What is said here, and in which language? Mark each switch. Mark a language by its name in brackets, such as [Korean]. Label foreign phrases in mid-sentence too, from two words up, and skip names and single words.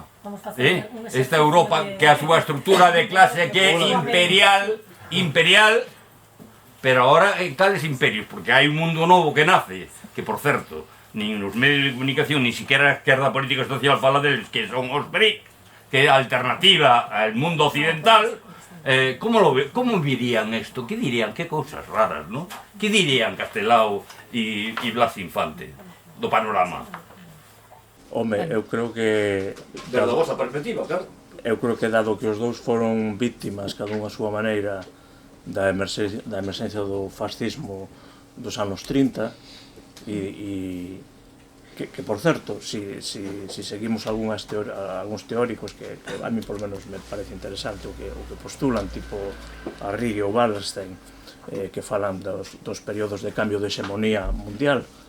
[Galician] Esta Europa que a súa estructura de clase que é imperial, pero ahora en tales imperios, porque hai un mundo novo que nace, que por certo, nin nos medios de comunicación, [Spanish] ni siquiera [Galician] a esquerda política e social fala deles, que son os BRIC, que é a alternativa [Spanish] al mundo occidental. ¿Cómo virían esto? ¿Qué dirían? Qué cosas raras, ¿no? ¿Qué dirían Castelao y Blas Infante do panorama? [Galician] Home, eu creo que... Desde a vosa perspectiva, claro. Eu creo que dado que os dous foron víctimas, cada unha a súa maneira, da emerxencia do fascismo dos anos 30, e que por certo, si seguimos algúns teóricos que a mí por menos me parece interesante o que postulan, tipo Arrighi ou Wallerstein, que falan dos períodos de cambio de hexemonía mundial,